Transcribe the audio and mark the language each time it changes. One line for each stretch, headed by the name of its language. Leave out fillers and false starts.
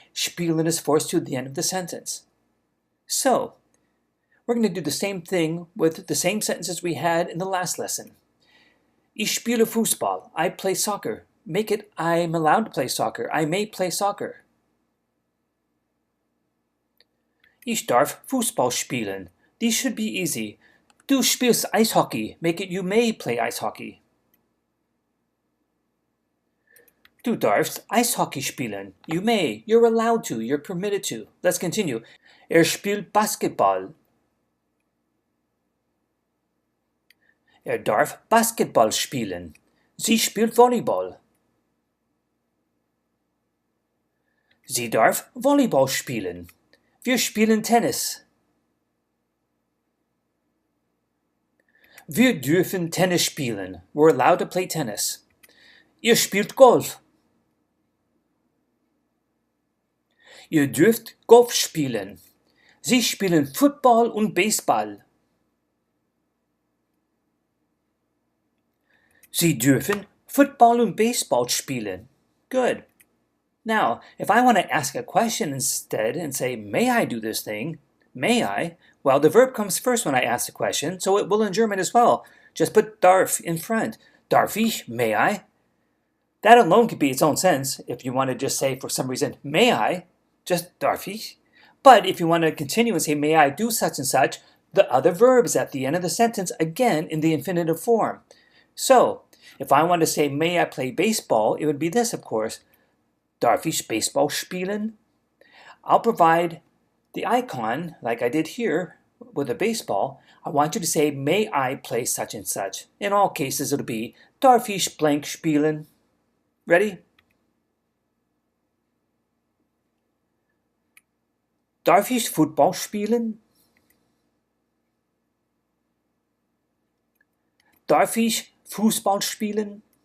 English: Spielen is forced to the end of the sentence. So, we're going to do the same thing with the same sentences we had in the last lesson.
German: Ich spiele Fußball.
English: I play soccer. Make it, I'm allowed to play soccer. I may play soccer.
German: Ich darf Fußball spielen.
English: These should be easy.
German: Du spielst Eishockey.
English: Make it, you may play ice hockey.
German: Du darfst Eishockey spielen.
English: You may. You're allowed to. You're permitted to. Let's continue.
German: Er spielt Basketball. Er darf Basketball spielen.
English: Sie spielt Volleyball.
German: Sie darf Volleyball spielen. Wir spielen Tennis. Wir dürfen Tennis spielen.
English: We're allowed to play tennis.
German: Ihr spielt Golf. Ihr dürft Golf spielen. Sie spielen Football und Baseball. Sie dürfen Football und Baseball spielen.
English: Good. Now, if I want to ask a question instead and say, may I do this thing? May I? Well, the verb comes first when I ask the question, so it will in German as well. Just put darf in front.
German: Darf ich?
English: May I? That alone could be its own sense. If you want to just say, for some reason, may I? Just
German: darf ich.
English: But if you want to continue and say, may I do such and such, the other verb is at the end of the sentence, again in the infinitive form. So, if I want to say, may I play baseball, it would be this, of course.
German: Darf ich Baseball spielen?
English: I'll provide the icon, like I did here with a baseball. I want you to say, may I play such and such? In all cases, it'll be,
German: darf ich blank spielen?
English: Ready?
German: Darf ich Football spielen? Darf ich Fußball spielen?